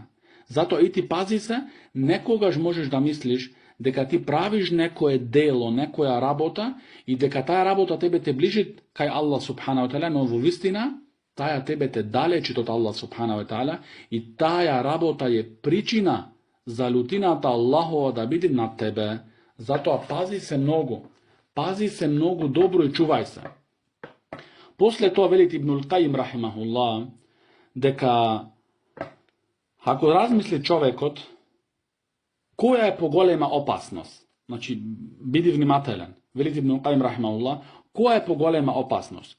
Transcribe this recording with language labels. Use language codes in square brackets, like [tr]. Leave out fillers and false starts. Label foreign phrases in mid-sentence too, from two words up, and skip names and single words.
[mk] Затоа и ти пази се, некогаш можеш да мислиш дека ти правиш некое дело, некоја работа и дека таа работа тебе те ближи кај Аллах [ar] سبحانه وتعالى, [mk] но во вистина таја тебе те далечи од Аллах [ar] سبحانه وتعالى [mk] и таја работа е причина за лутината Аллахова да биде над тебе. Затоа пази се многу добро и чувај се. После тоа вели Ибнул Кајим рахимахуллах дека ако размисли човекот која е поголема опасност, значи биди внимателен, вели Ибнул Кајим рахимахуллах, која е поголема опасност?